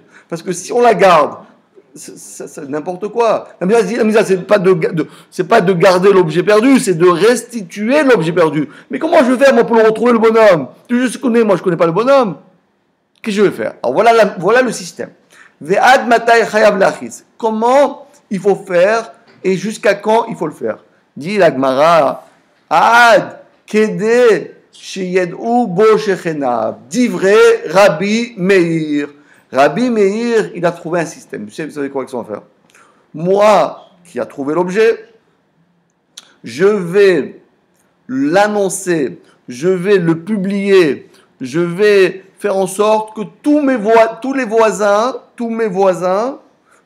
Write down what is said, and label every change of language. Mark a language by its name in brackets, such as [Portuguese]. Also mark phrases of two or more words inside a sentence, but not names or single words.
[French] Parce que si on la garde, c'est n'importe quoi. La misa, c'est pas de garder l'objet perdu, c'est de restituer l'objet perdu. Mais comment je vais faire moi pour le retrouver, le bonhomme? Je connais pas le bonhomme. Qu'est-ce que je vais faire? Alors voilà le système. [Hebrew] ועד מתי חייב להכריז. [French] Comment il faut faire et jusqu'à quand il faut le faire? Dit la Gemara, [Hebrew] עד כדי שידעו בו שכניו. דברי רבי מאיר. רבי מאיר, [French] il a trouvé un système. Vous savez quoi qu'ils vont faire? Moi, qui a trouvé l'objet, je vais l'annoncer, je vais le publier, je vais faire en sorte que tous mes voisins le sachent.